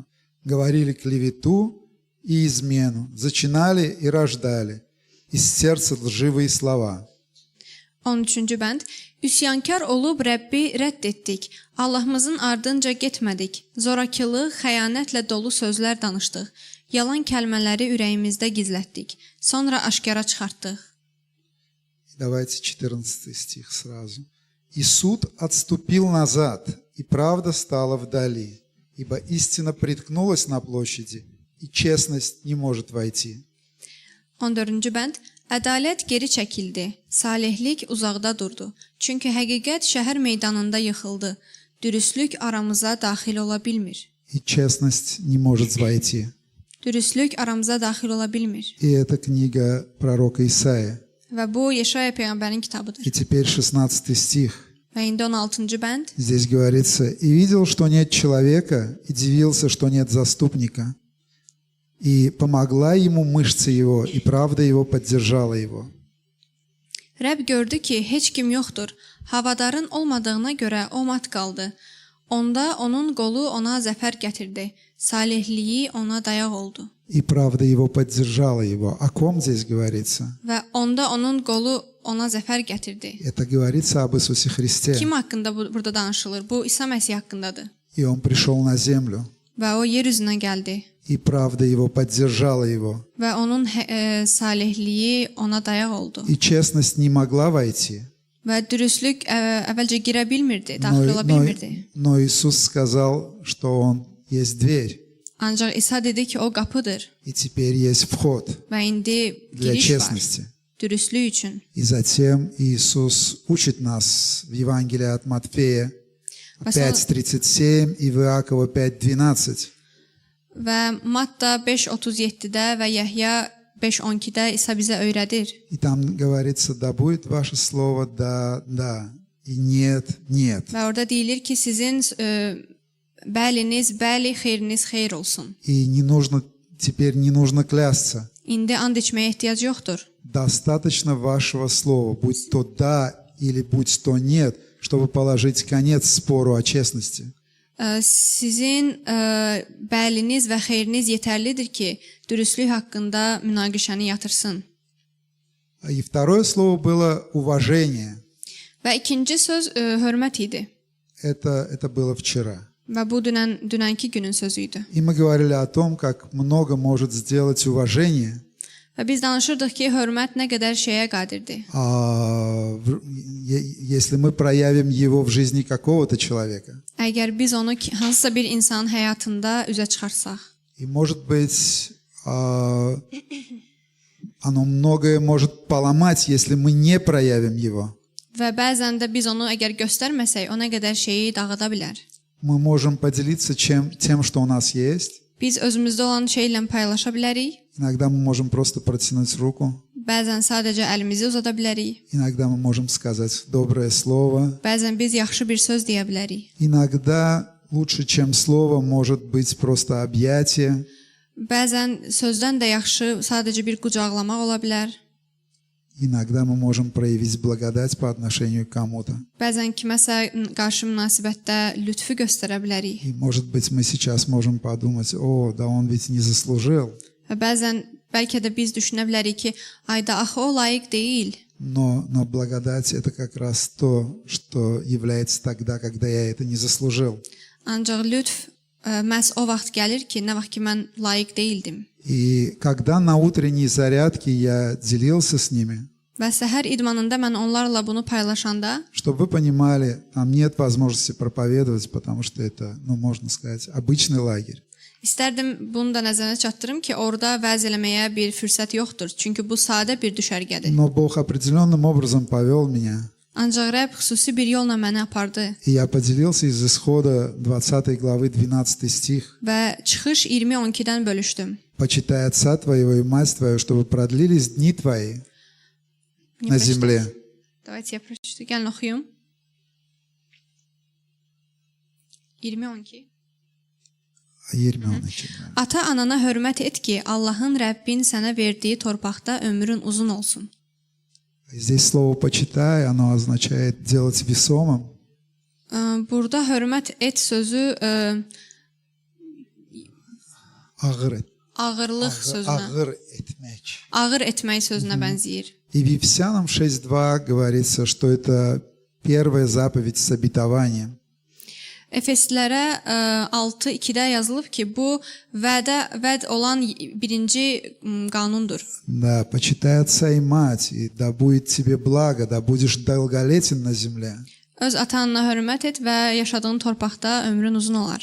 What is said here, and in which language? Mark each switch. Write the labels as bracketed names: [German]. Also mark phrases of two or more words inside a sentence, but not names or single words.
[Russian] Говорили клевету и измену, зачинали и рождали. Из сердца lживые слова. [Azerbaijani] 13-cü bənd. Üsyankar olub Rəbbi rədd etdik. Allahımızın ardınca getmədik. Zorakılıq, xəyanətlə dolu sözlər danışdıq. Yalan kəlmələri ürəyimizdə gizlətdik. Sonra aşkara çıxartdıq. [Russian] Давайте 14 стих сразу. «И суд отступил назад, и правда стала вдали, ибо истина приткнулась на площади, и честность не может войти». [Azerbaijani] 14-cü bənd. Ədalət geri çəkildi. Salihlik uzaqda durdu. Çünki həqiqət şəhər meydanında yıxıldı. Dürüstlük aramıza daxil ola bilmir. [Russian] И честность не может войти. [Azerbaijani] Dürüstlük aramıza daxil ola bilmir. [Russian] И это книга пророка Исаия. [Azerbaijani] Və bu Yeşaya peyğəmbərin kitabıdır. [Russian] И теперь 16 стих. [Azerbaijani] Və indi 16-cı bənd. [Russian] Здесь говорится, «И видел, что нет человека, и дивился, что нет заступника. И помогла ему мышца его, и правда его поддержала его». [Azerbaijani] Rəbb gördü ki, heç kim yoxdur. Havadarın olmadığına görə o mat qaldı. Onda onun qolu ona zəfər gətirdi. Salihliyi ona dayaq oldu. [Russian] И правда его поддержала его. О ком здесь говорится? [Azerbaijani] Və onda onun qolu ona zəfər gətirdi. [Russian] Это говорится об Иисусе Христе. [Azerbaijani] Kim haqqında burada danışılır? Bu İsa Məsih haqqındadır. [Russian] И он пришел на землю. [Azerbaijani] Və o yer üzünə gəldi. [Russian] И правда его поддержала его. [Azerbaijani] Və onun salihliyi ona dayaq oldu. [Russian] И честность не могла войти. [Azerbaijani] Və dürüstlük əvvəlcə girə bilmirdi, daxil ola bilmirdi. [Russian] Но Иисус сказал, что Он есть дверь. [Azerbaijani] Ancaq İsa dedi ki, o qapıdır [Russian] И теперь есть вход [Azerbaijani] və indi [Russian] для [Azerbaijani] giriş var [Russian] честности. [Azerbaijani] dürüstlük üçün. [Russian] И затем Иисус учит нас в Евангелии от Матфея 5:37 и в Иакова 5:12. [Azerbaijani] Və Matta 5:37-də və Yəhya 5:12-də İsa bizə öyrədir. [Russian] И там говорится, да будет ваше слово, да, да, и нет, нет. [Azerbaijani] Və orada deyilir ki, sizin bəliniz bəli, xeyriniz xeyr olsun. [Russian] И теперь не нужно клясться. [Azerbaijani] İndi and içməyə ehtiyac yoxdur. [Russian] Достаточно вашего слова, будь то да или будь то нет, чтобы положить конец спору о честности. [Azerbaijani] Sizin bəliniz və xeyriniz yetərlidir ki, dürüstlük haqqında münaqişəni yatırsın. [Russian] И второе слово было уважение. [Azerbaijani] Və ikinci söz hörmət idi. [Russian] Это было вчера. [Azerbaijani] Və bu dünənki günün sözü idi. [Russian] И мы говорили о том, как много может сделать уважение. [Azerbaijani] Və biz danışırdıq ki, hörmət nə qədər şeyə qadirdir. [Russian] Если мы проявим его в жизни какого-то человека. [Azerbaijani] Əgər biz onu hansısa bir insanın həyatında üzə çıxarsaq. [Russian] И может быть, оно многое может поломать, если мы не проявим его. [Azerbaijani] Və bəzən də biz onu əgər göstərməsək, o nə qədər şeyi dağıda bilər. [Russian] Мы можем поделиться тем, что у нас есть. [Azerbaijani] Biz özümüzdə olan şeylə paylaşa bilərik. [Russian] Иногда мы можем просто протянуть руку. [Azerbaijani] Bəzən sadəcə əlimizi uzada bilərik. [Russian] Иногда мы можем сказать доброе слово. [Azerbaijani] Bəzən biz yaxşı bir söz deyə bilərik. [Russian] Иногда лучше, чем слово, может быть просто объятие. [Azerbaijani] Bəzən sözdən də yaxşı sadəcə bir qucaqlamaq ola bilər. [Russian] Иногда мы можем проявить благодать по отношению к кому-то. [Azerbaijani] Bəzən kiməsə qarşı münasibətdə lütfü göstərə bilərik. [Russian] И может быть мы сейчас можем подумать, о, да он ведь не заслужил. [Azerbaijani] Və bəzən bəlkə də biz düşünə bilərik ki, ayda axı o layiq deyil. [Russian] Но благодать это как раз то, что является тогда, когда я это не заслужил. [Azerbaijani] Ancaq lütf məhz o vaxt gəlir ki, nə vaxt ki mən layiq deyildim. [Russian] И когда на утренней зарядке я делился с ними, [Azerbaijani] Və səhər idmanında mən onlarla bunu paylaşanda, [Russian] чтобы вы понимали, там нет возможности проповедовать, потому что это, можно сказать, обычный лагерь. [Azerbaijani] İstərdim bunu da nəzərə çatdırım ki, orada vəz eləməyə bir fürsət yoxdur. Çünki bu sadə bir düşərgədir. [Russian] Но Бог определенным образом повел меня. [Azerbaijani] Ancaq Rəbb xüsusi bir yolla məni apardı. [Russian] И я поделился из исхода 20 главы 12 стих. [Azerbaijani] Və çıxış 20:12-dən bölüşdüm. [Russian] Почитай отца твоего и мать твою, чтобы продлились дни твои на земле. Давайте я прочту. [Azerbaijani] Gəlin oxuyum. 20:12. 20. Ata anana hörmət et ki, Allahın Rəbbin sənə verdiyi torpaqda ömrün uzun olsun. [Russian] Здесь слово «почитай», оно означает делать весомым. [Azerbaijani] Burada hörmət et sözü ağırlıq sözünə, ağır etmək sözünə bənzəyir. [Russian] И в Ефесянам 6:2 говорится, что это первая заповедь с обетованием. [Azerbaijani] Efeslilərə 6:2-də yazılıb ki, bu vəd olan birinci qanundur. [Russian] Да, почитай отца и мать, и да будет тебе благо, да будешь долголетен на земле. [Azerbaijani] Öz ata-anana hörmət et və yaşadığın torpaqda ömrün uzun olar.